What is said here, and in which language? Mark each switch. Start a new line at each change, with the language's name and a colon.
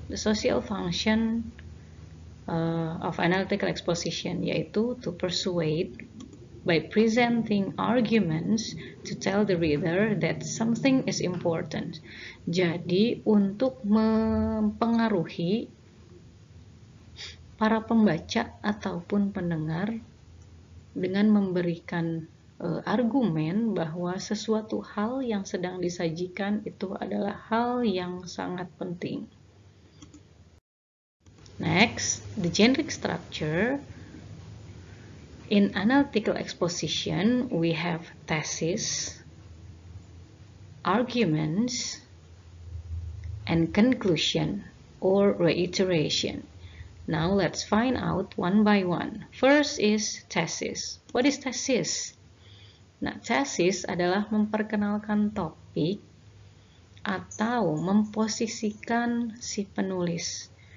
English: The social function of analytical exposition,
Indonesian: yaitu
English: to persuade by presenting arguments to tell the reader that something is important.
Indonesian: Jadi untuk mempengaruhi para pembaca ataupun pendengar dengan memberikan argumen bahwa sesuatu hal yang sedang disajikan itu adalah hal yang sangat penting.
English: Next, the generic structure. In analytical exposition, we have thesis, arguments, and conclusion or reiteration. Now let's find out one by one. First is thesis. What is thesis?
Indonesian: Nah, thesis adalah memperkenalkan topik atau memposisikan si penulis.